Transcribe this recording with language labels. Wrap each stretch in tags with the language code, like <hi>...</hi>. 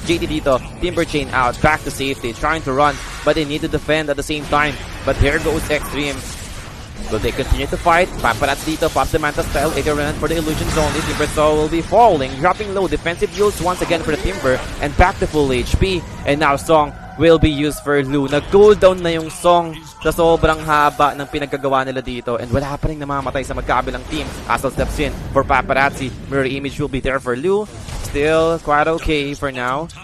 <en>JT dito. Timber chain out. Back to safety. Trying to run. But they need to defend at the same time. But here goes Xtreme. Will they continue to fight? Paparazzi dito, pops the Manta style. Ignorant for the illusions only. Timbersaw will be falling, dropping low. Defensive heals once again for the Timber. And back to full HP. And now Song will be used for Lu.</en> <tl>Nag-cooldown na yung Song sa sobrang haba ng pinagkagawa nila dito. And wala pa rin namamatay sa magkabilang team.</tl> <en>Castle steps in for Paparazzi. Mirror image will be there for Lu. Still quite okay for now.</en>